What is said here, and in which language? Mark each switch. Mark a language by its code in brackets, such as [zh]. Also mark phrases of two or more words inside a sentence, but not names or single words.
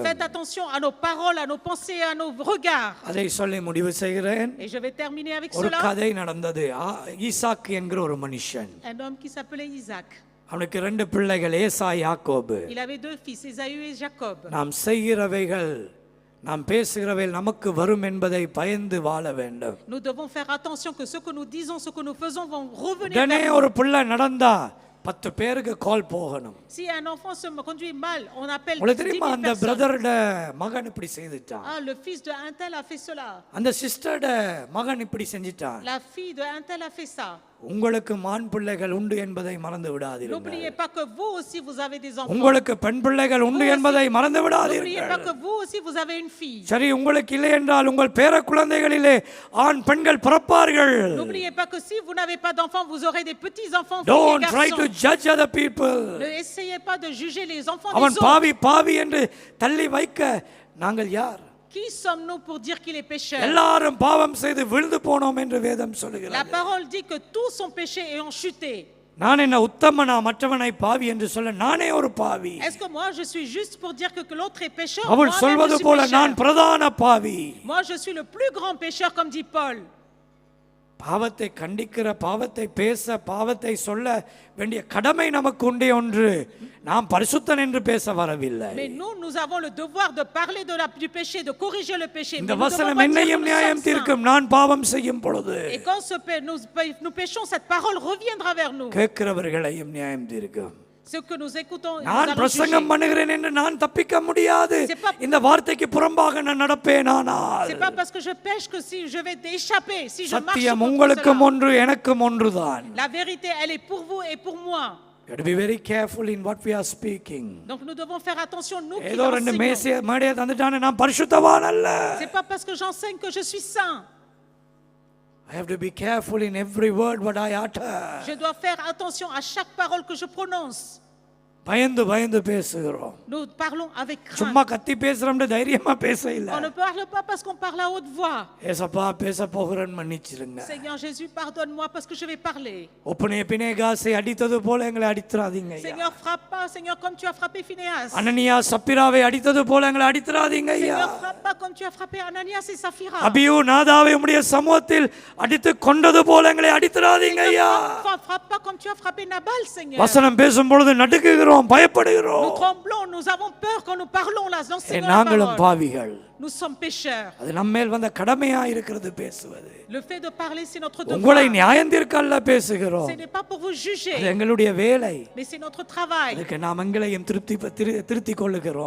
[fr] Faites attention à nos paroles, à nos pensées, à nos regards. [ta] அதை சொல்லி முடிவு செய்கிறேன். [fr] Et je vais terminer avec [ta] ஒரு [fr] cela. [ta] கதை நடந்தது. ஈசாக்கு என்கிற ஒரு மனுஷன், [fr] Un homme qui s'appelait Isaac. [ta] அவனுக்கு 2 பிள்ளைகள், ஏசா, யாக்கோபு. [fr] Il avait 2 fils, Ésaü et Jacob. [ta] நாம் செய்கிறவைகள், நாம் பேசுகிறவைகள் நமக்கு வரும் என்பதை பயந்து வாழ வேண்டும். [fr] Nous devons faire attention que ce que nous disons, ce que nous faisons vont revenir [ta] உடனே [fr] vers nous. [ta] ஒரு பிள்ளை நடந்தா 10 பேருக்கு கால் போகணும். [fr] Si un enfant se conduit mal, on appelle [ta] உங்களுக்கு [fr] 10 [ta] தெரியுமா, [fr] 000 [ta] அந்த [fr] personnes. [ta] பிரதரோட மகன் இப்படி செய்துட்டான், [fr] Ah, le fils de un tel a fait cela. [ta] அந்த சிஸ்டரோட மகன் இப்படி செஞ்சிட்டான். [fr] La fille de un tel a fait ça. [ta] உங்களுக்கு ஆண் பிள்ளைகள் உண்டு என்பதை மறந்து விடாதீர்கள். [fr] N'oubliez pas que vous aussi vous avez des enfants. [ta] உங்களுக்கு பெண் பிள்ளைகள் உண்டு என்பதை மறந்து [fr] N'oubliez pas [ta] விடாதீர்கள். [fr] que vous aussi vous avez une fille. [ta] சரி, உங்களுக்கு இல்லை என்றால் உங்கள் பேர குழந்தைகளிலே ஆண் பெண்கள் பிறப்பார்கள். [fr] N'oubliez pas que si vous n'avez pas d'enfants, vous aurez des petits enfants, [en] Don't [fr] filles et [en] try to [fr] garçons. [en] judge other people. [fr] Ne essayez pas de juger les enfants [ta] அவன் [fr] des autres. [ta] பாவி பாவி என்று தள்ளி வைக்க நாங்கள் யார்? [fr] Qui sommes-nous pour dire qu'il est pécheur? [ta] எல்லாரும் பாவம் செய்து விழுந்து போனோம் என்று வேதம் [fr] La [ta] சொல்லுகிறது. [fr] parole dit que tous sont péchés et ont chuté. [ta] நான் என்ன உத்தமனா மற்றவனை பாவி என்று சொல்ல? நானே ஒரு பாவி. [fr] Est-ce que moi je suis juste pour dire que l'autre est pécheur? [ta] அவள் [fr] Moi-même, [ta] சொல்வது [fr] je suis [ta] போல [fr] pécheur. [ta] நான் பிரதான பாவி. [fr] Moi je suis le plus grand pécheur comme dit Paul. [ta] பாவத்தை கண்டிக்கிற, பாவத்தை பேச, பாவத்தை சொல்ல வேண்டிய கடமை நமக்கு உண்டே ஒன்று. நாம் பரிசுத்தன் என்று பேச வரவில்லை. [fr] Mais nous avons le devoir de parler du péché, de corriger le péché. [ta] இந்த [fr] Mais nous devons [ta] வசனம் [fr] pas dire que [ta] என்னையும் [fr] nous [ta] நியாயம் [fr] sommes saints. [ta] தீர்க்கும். நான் பாவம் செய்யும் பொழுது [fr] Et quand nous péchons, cette parole reviendra vers nous. [ta] கேட்கிறவர்களையும் நியாயம் தீர்க்கும். [fr] Ce que nous écoutons, nous [ta] நான் [fr] allons [ta] பிரசங்கம் [fr] juger. [ta] பண்ணுகிறேன் என்று நான் தப்பிக்க முடியாது. [fr] C'est pas- [ta] இந்த வார்த்தைக்கு புறம்பாக நான் நடப்பேனானால் [fr] C'est pas parce que je pêche que si je vais échapper, si je marche [ta] சத்தியம் [fr] contre [ta] உங்களுக்கும் [fr] cela. [ta] ஒன்று எனக்கும் ஒன்றுதான். [fr] La vérité, elle est pour vous et pour moi. [en] You have to be very careful in what we are speaking. [fr] Donc nous devons faire attention, nous qui [ta] ஏதோ ரெண்டு [fr] enseignons. [ta] மேடையை தந்துட்டானே நான் பரிசுத்தவான் அல்ல. [fr] C'est pas parce que j'enseigne que je suis saint. [en] I have to be careful in every word what I utter. [fr] Je dois faire attention à chaque parole que je prononce. [ta] பயந்து பயந்து பேசுகிறோம். [fr] Nous parlons avec [ta] சும்மா [fr] crainte. [ta] கத்தி பேசுறோம்னு தைரியமா பேச இல்ல. [fr] On ne parle pas parce qu'on parle à haute voix. [ta] ஏசப்பா பேச போகிறேன் மன்னிச்சிருங்க. [fr] Seigneur Jésus, pardonne-moi parce que je vais parler. [ta] ஒப்பனே பினேகாசை அடித்தது போல எங்களை அடித்துறாதீங்க ஐயா. [fr] Seigneur, frappe pas, Seigneur, comme tu as frappé Phinéas. [ta] அனனியா சப்பிராவை அடித்தது போல எங்களை அடித்துறாதீங்க ஐயா. [fr] Seigneur, frappe pas comme tu as frappé Ananias et Saphira. [ta] அபியூ நாதாவை உம்முடைய சமூகத்தில் அடித்து கொண்டது போல எங்களை அடித்துறாதீங்க ஐயா. [fr] Frappe pas comme tu as frappé Nabal, Seigneur. [ta] வசனம் பேசும் பொழுது நடுக்குகிறோம், பயப்படுகிறோம். [fr] Nous tremblons, nous avons peur quand nous parlons là, enseignons la [ta] நாங்களும் [fr] parole. [ta] பாவிகள். [fr] Nous sommes pécheurs. [ta] அது நம்மேல் வந்த கடமையா இருக்கிறது பேசுவது. [fr] Le fait de parler, c'est notre devoir. [ta] உங்களை நியாயந்தீர்க்கல்ல பேசுகிறோம். [fr] Ce n'est pas pour vous [ta] அது [fr] juger, [ta] எங்களுடைய வேலை. [fr] mais c'est notre travail. [ta] அதுக்கு நாம் எங்களையும் திருத்திக் கொள்ளுகிறோம்,